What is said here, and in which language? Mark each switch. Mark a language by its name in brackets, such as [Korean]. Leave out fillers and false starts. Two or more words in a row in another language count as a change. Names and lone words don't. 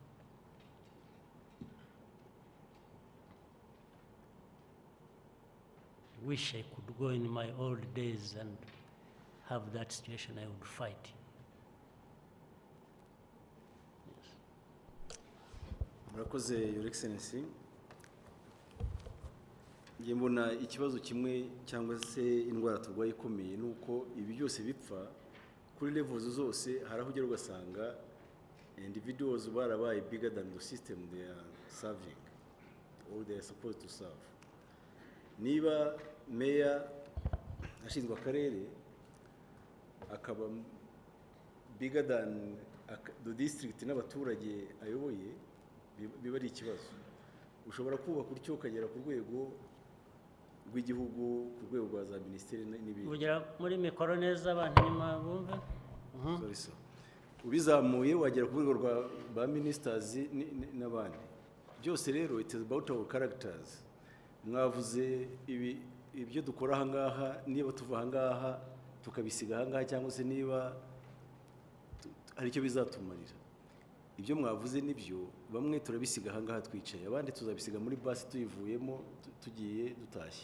[English] Wish I could go in my old days and have that situation. I would fight. Yes. Murakoze, Your Excellency. [Kinyarwanda] Ngiye mbona ikibazo kimwe cyangwa se indwara turwaye ikomeye nuko ibi byose bipfa kuri levels zose haraho ugera ugasanga individuals barabaye [English] bigger than the system they are serving or they are supposed to serve. [Kinyarwanda] Niba meya ashinzwe akarere akaba [English] bigger than the district [Kinyarwanda] n'abaturage ayoboye, biba ari ikibazo. Ushobora kubaka utyo ukagera ku rwego rw'igihugu, ku rwego rwa za minisiteri n'ibindi. Ugera muri mikoro neza abantu nyuma bumve. [English] Sorry sir. [Kinyarwanda] Ubizamuye wagera ku rwego rwa ba ministers n'abandi. Byose rero [English] it is about our characters. [Kinyarwanda] Mwavuze ibyo dukora aha ngaha, niba tuva aha ngaha tukabisiga aha ngaha cyangwa se niba hari icyo bizatumarira. Ibyo mwavuze nibyo, bamwe turabisiga aha ngaha twicaye, abandi tuzabisiga muri basi tuyivuyemo tugiye dutashye.